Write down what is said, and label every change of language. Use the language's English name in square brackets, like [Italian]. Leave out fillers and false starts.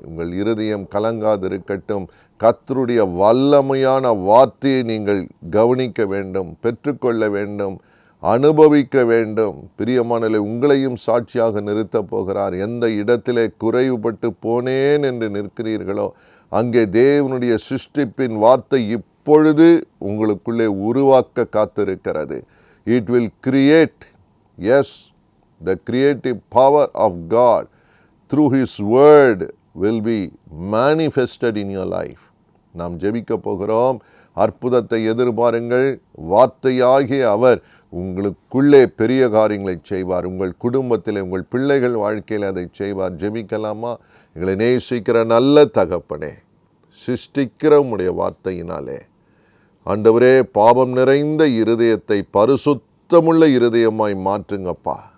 [Tamil] உங்கள் இருதயம் கலங்காதிருக்கட்டும். கர்த்தருடைய வல்லமையான வார்த்தையை நீங்கள் கவனிக்க வேண்டும், பெற்றுக்கொள்ள வேண்டும், அனுபவிக்க வேண்டும். பிரியமானவர்களே, உங்களையும் சாட்சியாக நிறுத்தப் போகிறார். எந்த இடத்திலே குறைவுபட்டு போனேன் என்று நிற்கிறீர்களோ அங்கே தேவனுடைய சிருஷ்டிப்பின் வார்த்தை இப்பொழுது உங்களுக்குள்ளே உருவாக்க காத்திருக்கிறது. [English] It will create, yes, the creative power of God through His word will be manifested in your life. [Tamil] நாம் ஜெபிக்க போகிறோம். அற்புதத்தை எதிர்பாருங்கள். வார்த்தையாகிய அவர் உங்களுக்குள்ளே பெரிய காரியங்களை செய்வார். உங்கள் குடும்பத்தில், உங்கள் பிள்ளைகள் வாழ்க்கையில் அதை செய்வார். ஜெபிக்கலாமா? எங்களை நேசிக்கிற நல்ல தகப்பனே, சிருஷ்டிக்கிற உம்முடைய வார்த்தையினாலே ஆண்டவரே, பாவம் நிறைந்த இருதயத்தை பரிசுத்தமுள்ள இருதயமாய் மாற்றுங்கப்பா.